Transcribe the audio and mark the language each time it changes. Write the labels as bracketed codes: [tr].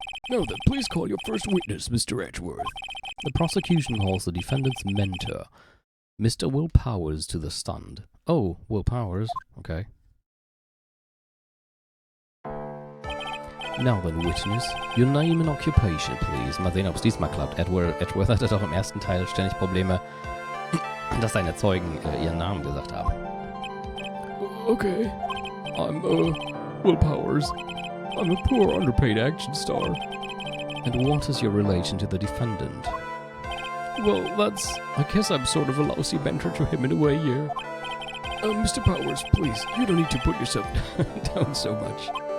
[en] Now then, please call your first witness, Mr. Edgeworth. The prosecution calls the defendant's mentor, Mr. Will Powers, to the stand. Oh, Will Powers. Okay. Now then, Witness, your name and occupation, please. [de] Mal sehen, ob es diesmal klappt. Edgeworth hatte doch im ersten Teil ständig Probleme, dass seine Zeugen ihren Namen gesagt haben. [en] Okay. I'm, Will Powers. I'm a poor, underpaid action star. And what is your relation to the defendant? Well, I guess I'm sort of a lousy mentor to him in a way, yeah. Mr. Powers, please, you don't need to put yourself down so much.